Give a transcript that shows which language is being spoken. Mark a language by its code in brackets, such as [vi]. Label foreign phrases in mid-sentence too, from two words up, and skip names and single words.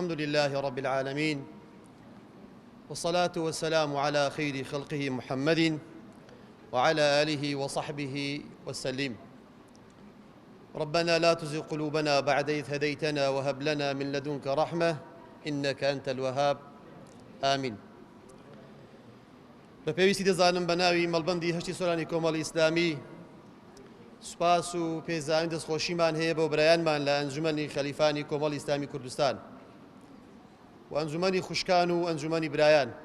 [ar] لله رب العالمين، والصلاة والسلام على خير خلقه محمد وعلى آله وصحبه وسلم. ربنا لا تزغ قلوبنا بعد إذ هديتنا وهب لنا من لدنك رحمة إنك أنت الوهاب. آمين. [ckb] بەپێویستی دەزانم بە ناوی مەڵبەندی هەشتی سۆرانی کۆمەڵی ئیسلامی سوپاس و پێزانی دەستخۆشیمان هەیە بۆ برایانمان لە ئەنجومەنی خەلیفانی کۆمەڵی ئیسلامی کوردستان و ئەنجومەنی خوشکان و ئەنجومەنی برایان،